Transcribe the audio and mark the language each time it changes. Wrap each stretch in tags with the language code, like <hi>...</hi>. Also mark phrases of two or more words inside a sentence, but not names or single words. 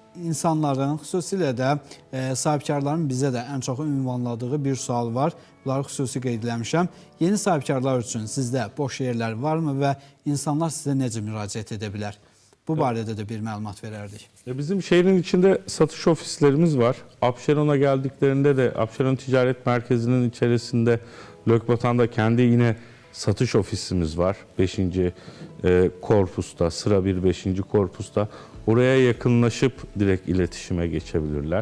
<az>insanların, xüsusilə də sahibkarların bizə də ən çox ünvanladığı bir sual var. Bunları xüsusi qeyd eləmişəm. Yeni sahibkarlar üçün sizdə boş yerlər varmı və insanlar sizə necə müraciət edə bilər? Bu barədə də bir məlumat verərdik.</az> <tr>Bizim şehrin içinde satış ofislerimiz var. Abşeron'a geldiklerinde de Abşeron Ticaret Merkezi'nin içerisinde Lökbatan'da kendi yine satış ofisimiz var. 5. korpusta, sıra 5. korpusta. Oraya yakınlaşıp direkt iletişime geçebilirler.</tr>